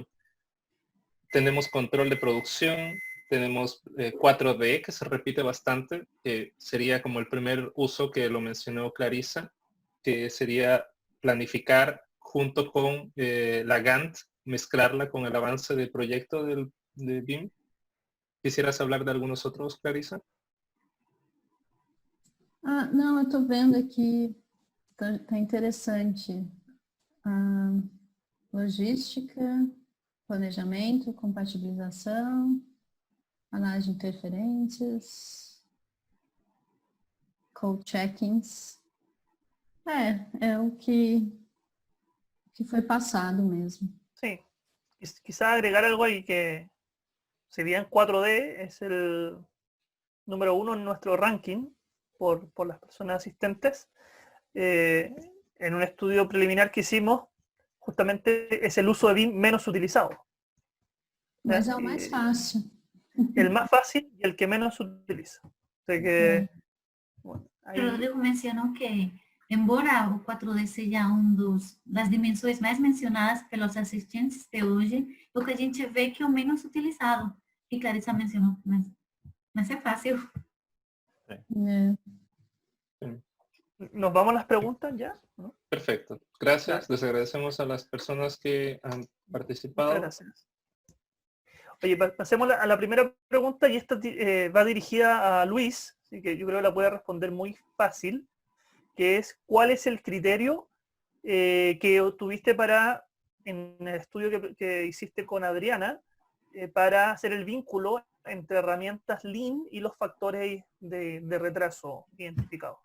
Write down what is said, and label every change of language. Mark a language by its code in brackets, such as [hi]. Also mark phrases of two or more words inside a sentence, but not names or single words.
[es] Tenemos control de producción, tenemos 4D, que se repite bastante, que sería como el primer uso que lo mencionó Clarisa, que sería planificar junto con la Gantt, mezclarla con el avance del proyecto de BIM. ¿Quisieras hablar de algunos otros, Clarisa? [pt] Ah, não, eu estou vendo aqui, tá interessante. Logística, planejamento, compatibilização, análise de interferências, [en] code checkings. [pt] É o que que foi passado mesmo. [es] Sí, quizá agregar algo ahí que, si bien 4D es el número 1 en nuestro ranking por las personas asistentes, en un estudio preliminar que hicimos, justamente es el uso de BIM menos utilizado. [pt] Mas é o mais fácil. [es] El más fácil y el que menos se utiliza. O sea que, bueno, ahí- [pt] Rodrigo mencionou que, embora o 4D seja das dimensões mais mencionadas pelos assistentes de hoje, o que a gente vê que é o menos utilizado. E Clarissa mencionou, mas é fácil. É. [es] ¿Nos vamos a las preguntas ya? ¿No? Perfecto. Gracias. Claro. Les agradecemos a las personas que han participado. Muchas gracias. Oye, pasemos a la primera pregunta y esta va dirigida a Luis, así que yo creo que la puede responder muy fácil, que es ¿cuál es el criterio que tuviste en el estudio que hiciste con Adriana, para hacer el vínculo entre herramientas Lean y los factores de retraso identificados?